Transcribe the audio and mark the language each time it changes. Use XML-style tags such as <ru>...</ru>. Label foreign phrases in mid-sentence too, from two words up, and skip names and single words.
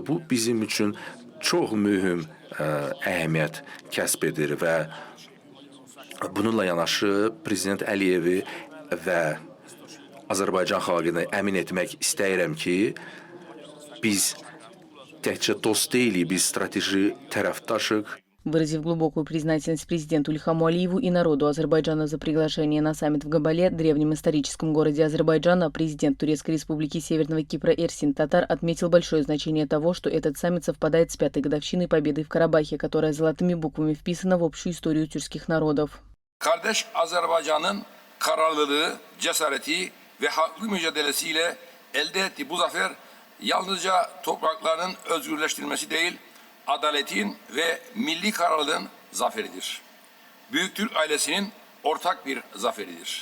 <az>Bu bizim üçün çox mühüm əhəmiyyət kəsb edir və bununla yanaşı Prezident Əliyevi və Azərbaycan xalqını əmin etmək istəyirəm ki, biz təkcə dost deyilik, biz strateji tərəfdaşıq.</az> <ru>Выразив глубокую признательность президенту Ильхаму Алиеву и народу Азербайджана за приглашение на саммит в Габале, древнем историческом городе Азербайджана, президент Турецкой Республики Северного Кипра Эрсин Татар отметил большое значение того, что этот саммит совпадает с 5-й годовщиной победы в Карабахе, которая zолотыми буквами вписана в общую историю тюркских народов.</ru> <tr>Kardeş Azerbaycan'ın kararlılığı, cesareti ve haklı mücadelesiyle elde ettiği bu zafer yalnızca topraklarının özgürleştirilmesi değil, adaletin ve milli kararlılığın zaferidir. Büyük Türk ailesinin ortak bir zaferidir.</tr>